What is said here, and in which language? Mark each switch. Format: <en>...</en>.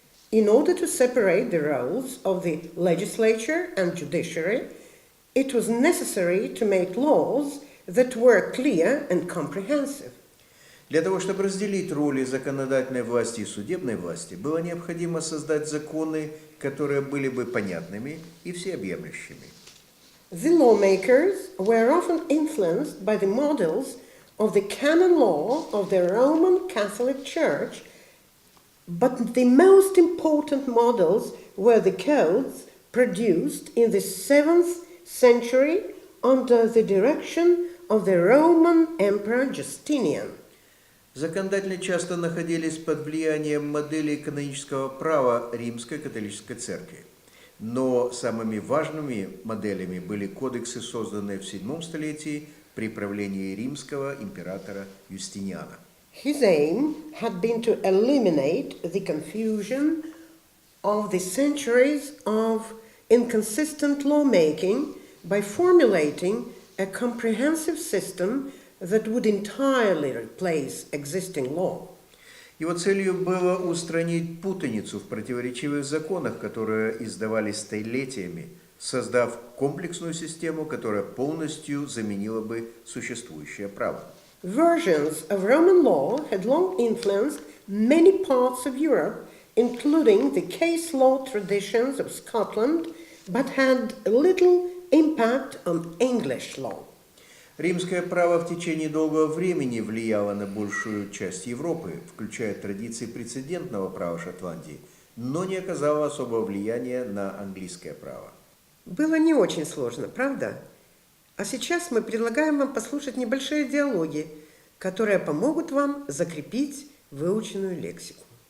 <en>In order to separate the roles of the legislature and judiciary, it was necessary to make laws that were clear and comprehensive.</en> <ru>Для того, чтобы разделить роли законодательной власти и судебной власти, было необходимо создать законы, которые были бы понятными и всеобъемлющими.</ru> <en>The lawmakers were often influenced by the models of the canon law of the Roman Catholic Church, but the most important models were the codes produced in the 7th century under the direction of the Roman Emperor Justinian.</en> <ru>Законодатели часто находились под влиянием моделей канонического права Римской католической церкви. Но самыми важными моделями были кодексы, созданные в VII столетии при правлении римского императора Юстиниана.</ru> <en>His aim had been to eliminate the confusion of the centuries of inconsistent lawmaking by formulating a comprehensive system that would entirely replace existing law.</en> <ru>Его целью было устранить путаницу в противоречивых законах, которые издавались столетиями, создав комплексную систему, которая полностью заменила бы существующее право.</ru> <en>Versions of Roman law had long influenced many parts of Europe, including the case law traditions of Scotland, but had little impact on English law.</en> <ru>Римское право в течение долгого времени влияло на большую часть Европы, включая традиции прецедентного права Шотландии, но не оказало особого влияния на английское право. Было не очень сложно, правда? А сейчас мы предлагаем вам послушать небольшие диалоги, которые помогут вам закрепить выученную лексику.</ru>